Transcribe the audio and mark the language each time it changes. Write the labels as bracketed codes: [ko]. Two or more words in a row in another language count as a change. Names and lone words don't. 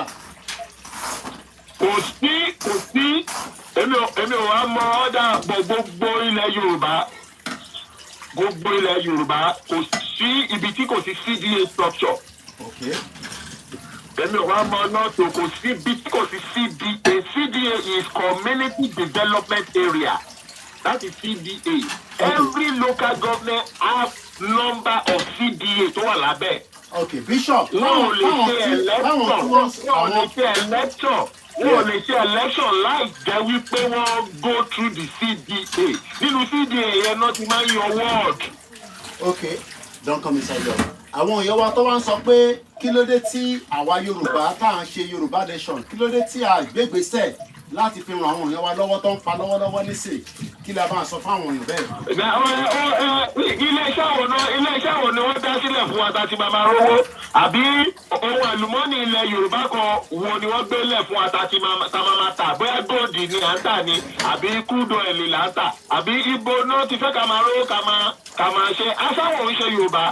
[yo] Kò sí èmi ò wá mọ ọ́dà gbogbo ilẹ̀ Yorùbá kò sí ibi tí kò sí CDA structure. [en] Okay. [yo] Èmi ò wá mọ náà tó kò sí ibi tí kò sí CDA. [en] CDA is Community Development Area. That is CDA. Okay. Every local government has number of CDA [yo] tó wà lábẹ́. [en] Okay, Bishop. [yo] Wọ́n ò lè ṣe election láì jẹ́ wípé wọ́n [en] go through the CDA. [yo] Nínú CDA yẹn náà ti máa ń yọ ward. [en] Okay, don't come inside there. [yo] Àwọn èèyàn wa tó wá ń sọ pé kí ló dé tí àwa Yorùbá tá à ń ṣe Yorùbá nation kí ló dé tí a gbégbèsè láti fi ran àwọn èèyàn wa lọ́wọ́ tó ń fa lọ́wọ́lọ́wọ́ nísìn kí la bá sọ fáwọn èèyàn bẹ́ẹ̀. Ilé-iṣẹ́ wo ni wọ́n dá sílẹ̀ fún wa tàti máa rówó àbí ohun àlùmọ́ọ́nì ilẹ̀ Yorùbá kan wo ni wọ́n gbélẹ̀ fún wa tàti máa tà bóyá góòdì ni à ń tà ni àbí [en] crude oil [yo] là ń tà àbí ibo náà ti fẹ́ ká máa rówó ká máa ṣe aṣáwọ̀ ń ṣe Yorùbá.